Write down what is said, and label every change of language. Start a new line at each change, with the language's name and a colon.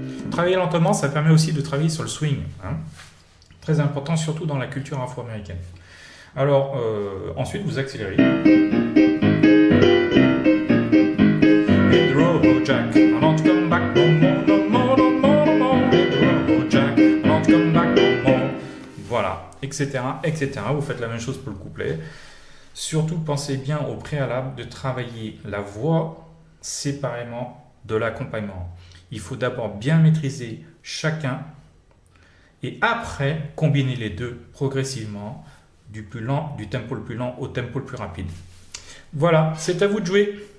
French: Travailler lentement, ça permet aussi de travailler sur le swing, hein. Très important, surtout dans la culture afro-américaine. Alors, ensuite, vous accélérez.
English: Hit the road, Jack, I don't come back no more, no more, no more, no more. Hit the road, Jack, I don't come back no more.
French: Voilà, etc., etc. Vous faites la même chose pour le couplet. Surtout, pensez bien au préalable de travailler la voix séparément de l'accompagnement. Il faut d'abord bien maîtriser chacun et après combiner les deux progressivement du tempo le plus lent au tempo le plus rapide. Voilà, c'est à vous de jouer.